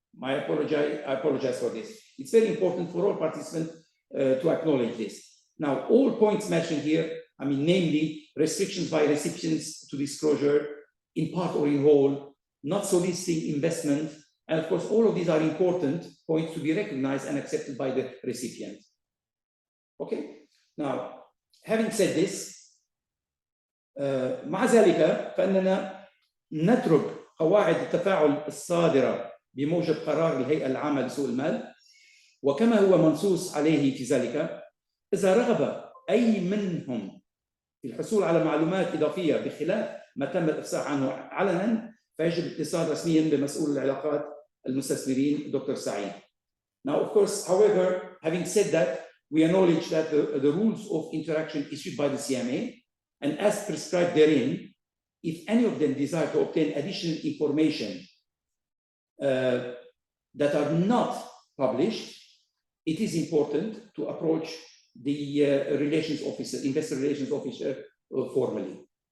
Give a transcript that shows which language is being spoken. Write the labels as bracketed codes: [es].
[en] I apologize for this. It's very important for all participants to acknowledge this. Now, all points mentioned here, I mean, namely restrictions by recipients to disclosure, in part or in whole, not soliciting investment, and of course, all of these are important points to be recognized and accepted by the recipient. Okay, now, having said this, [ar] مع ذلك فإننا نترك قواعد التفاعل الصادرة بموجب قرار الهيئة العامة لسوق المال، وكما هو منصوص عليه في ذلك، إذا رغب أي منهم في الحصول على معلومات إضافية بخلاف ما تم الإفصاح عنه علنا، فيجب الاتصال رسميا بمسؤول العلاقات المستثمرين دكتور سعيد. [en] Now, of course, however, having said that, we acknowledge that the rules of interaction issued by the CMA, and as prescribed therein, if any of them desire to obtain additional information that are not published, it is important to approach the investor relations officer formally.